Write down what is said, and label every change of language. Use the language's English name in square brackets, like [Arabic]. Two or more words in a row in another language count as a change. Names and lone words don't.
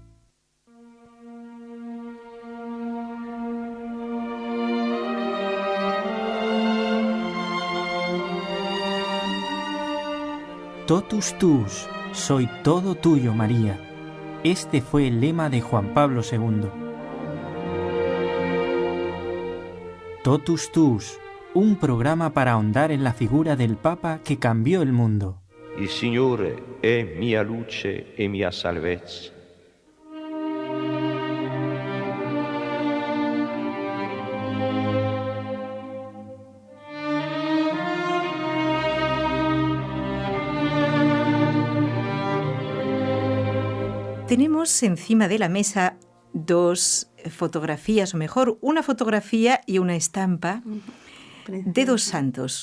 [Latin] Totus tuus, [Spanish] soy todo tuyo, María. Este fue el lema de Juan Pablo II. Totus tuus, un programa para ahondar en la figura del Papa que cambió el mundo. [Italian] Il Signore è mia luce e mia salvezza. [Spanish] Tenemos encima de la mesa dos fotografías, o mejor, una fotografía y una estampa de dos santos.